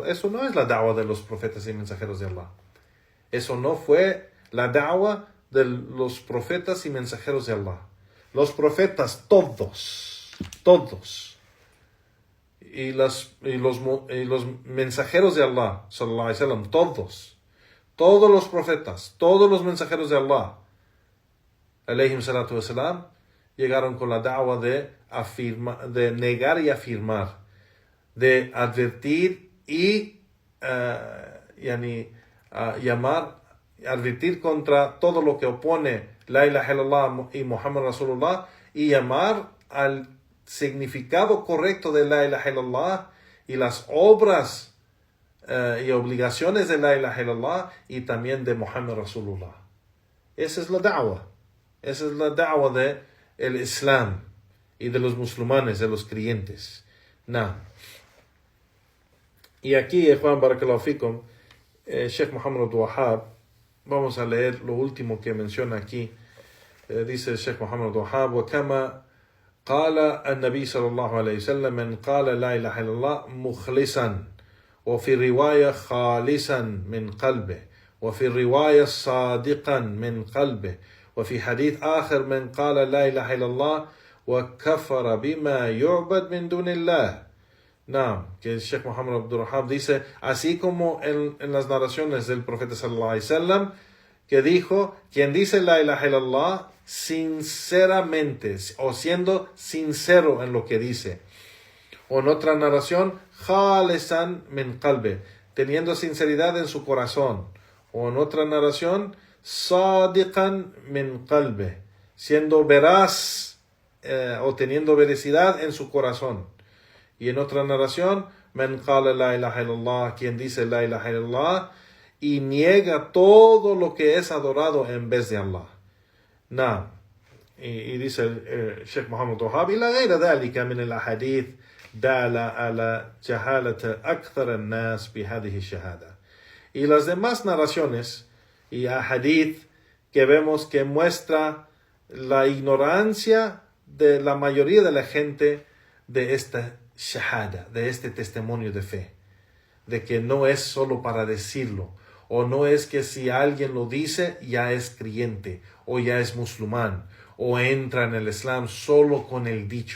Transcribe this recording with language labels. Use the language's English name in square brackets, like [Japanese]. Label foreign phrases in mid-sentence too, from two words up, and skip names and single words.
[Spanish] Eso no es la da'wah de los profetas y mensajeros de Allah. Eso no fue la da'wah de los profetas y mensajeros de Allah. Los profetas, todos, y los mensajeros de Allah, [Arabic] صلى الله عليه وسلم, [Spanish] todos los profetas, todos los mensajeros de Allah, [Arabic] عليهم الصلاة والسلام, [Spanish] llegaron con la da'wah de negar y afirmar, de advertir y advertir contra todo lo que opone [Arabic] لا إله إلا الله [Spanish] y [Arabic] محمد رسول الله, [Spanish] y llamar al significado correcto de [Arabic] لا إله إلا الله [Spanish] y las obras y obligaciones de [Arabic] لا إله إلا الله [Spanish] y también de [Arabic] محمد رسول الله. [Spanish] Esa es la da'wah. Esa es la da'wah de el Islam y de los musulmanes, de los creyentes. Y aquí, Juan [Arabic] بارك الله فيكم, [Spanish] Sheikh Muhammad Abdul Wahhab, vamos a leer lo último que menciona aquí. Dice Sheikh Muhammad Abdul Wahhab: [Arabic] وَكَمَا قال النبي صلى الله عليه وسلم من قال لا إله إلا الله مخلصا وفي الرواية خالصا من قلبه وفي الرواية صادقا من قلبه وفي حديث آخر من قال لا إله إلا الله وكفر بما يعبد من دون الله. [Spanish] Que el Sheikh Muhammad Abdul Wahhab dice, así como en las narraciones del profeta [Arabic] صلى الله عليه وسلم, [Spanish] que dijo, quien dice [Arabic] لا إله إلا الله [Spanish] sinceramente o siendo sincero en lo que dice, o en otra narración, [Arabic] خالصا من قلبي, [Spanish] teniendo sinceridad en su corazón, o en otra narración, [Arabic] صادقا من قلبي, [Spanish] siendo veraz o teniendo veracidad en su corazón. Y en otra narración, [Arabic] من قال لا إله إلا الله, [Spanish] quien dice [Arabic] لا إله إلا الله [Spanish] y niega todo lo que es adorado en vez de Allah. Y dice el Sheikh Muhammad Wahhab, [Arabic] إلى غير ذلك من الأحاديث دال على جهالة أكثر الناس بهذه الشهادة. [Spanish] Y las demás narraciones y ahadith que vemos que muestra la ignorancia de la mayoría de la gente de esta shahada, de este testimonio de fe, de que no es solo para decirlo, o no es que si alguien lo dice ya es creyente o ya es musulmán o entra en el Islam solo con el dicho.